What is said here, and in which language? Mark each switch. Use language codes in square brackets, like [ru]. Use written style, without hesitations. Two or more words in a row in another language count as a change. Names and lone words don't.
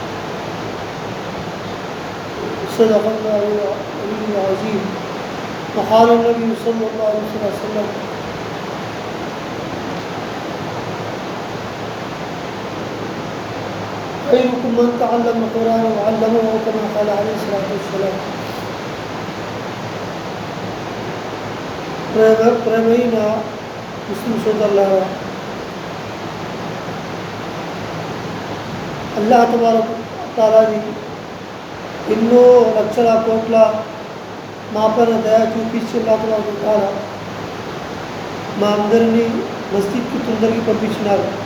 [ar] صدق الله العلي العظيم وقال النبي صلى الله عليه وسلم خيركم من تعلم القرآن وعلمه كما قال عليه الصلاة والسلام. [te] ప్రేమైన ముస్లిం సోదరులారా, అల్లాహ్ తబారక తాలాని ఎన్నో లక్షల కోట్ల మా పైన దయ చూపించి [ar] الله تبارك تعالى [te] మా అందరినీ మస్జిద్కి తొందరగా పంపించినారు.